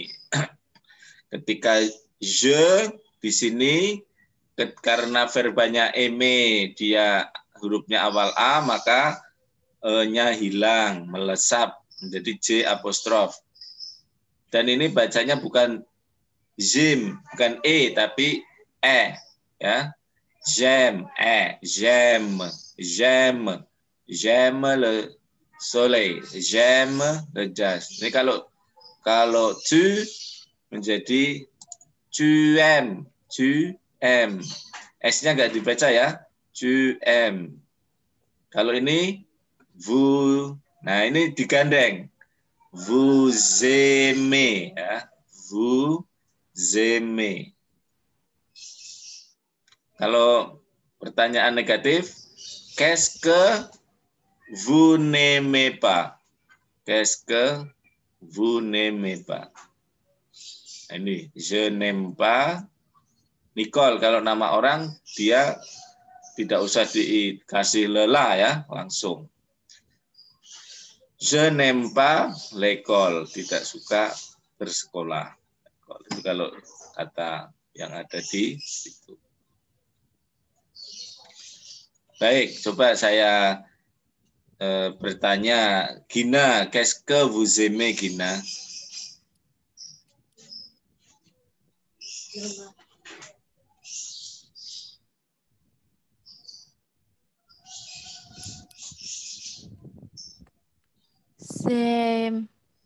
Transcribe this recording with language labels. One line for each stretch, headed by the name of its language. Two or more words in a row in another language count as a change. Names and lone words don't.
Indonesian: Ketika je di sini karena verbanya aimer dia hurufnya awal a maka e-nya hilang, melesap menjadi j apostrof. Dan ini bacanya bukan zim, bukan e tapi e ya.
French: J'aime, j'aime le soleil, j'aime le jazz.
Indonesian: Ini kalau tu menjadi
French: tu aimes.
Indonesian: S-nya nggak dibaca ya,
French: tu aimes.
Indonesian: Kalau ini vous, nah ini digandeng.
French: Vous aimez ya, vous aimez.
Indonesian: Kalau pertanyaan negatif,
French: qu'est-ce que vous n'aimez pas? Qu'est-ce que vous n'aimez pas? Ini, je n'aime pas. Nicole,
Indonesian: kalau nama orang, dia tidak usah dikasih lela ya, langsung.
French: Je n'aime pas l'école,
Indonesian: tidak suka bersekolah. Itu kalau kata yang ada di situ. Baik, coba saya bertanya, Gina,
French: qu'est-ce que vous aimez, Gina?
English: Same.